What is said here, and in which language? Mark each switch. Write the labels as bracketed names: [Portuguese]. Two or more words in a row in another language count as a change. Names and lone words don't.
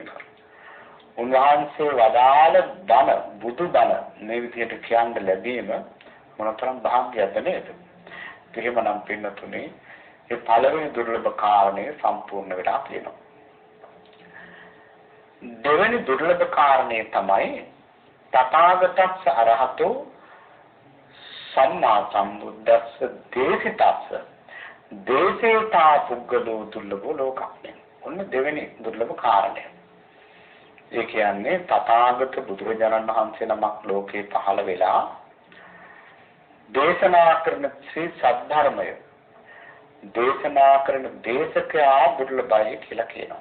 [Sinhala] උන්වහන්සේ වදාළ බණ බුදු බණ මේ විදිහට කියන්න ලැබීම මොනතරම් භාග්‍යයක්ද නේද? එහෙමනම් පින්නතුනේ ඒ පළවෙනි දුර්ලභ කාරණය සම්පූර්ණ වෙලා තියෙනවා. දෙවෙනි දුර්ලභ කාරණේ තමයි [Pali] තථාගතස්ස අරහතෝ සම්මා සම්බුද්දස්ස දේශිතස්ස දේශේතා පුද්ගලෝ දුර්ලභෝ ලෝකස්මින්. [Sinhala] ඔන්න දෙවෙනි දුර්ලභ කාරණය. ඒ කියන්නේ තථාගත බුදුරජාණන් වහන්සේ නමක් ලෝකේ පහළ වෙලා දේශනා කරන ශ්‍රී සද්ධර්මය දේශනා කරන දේශකයා දුර්ලභයි කියලා කියනවා.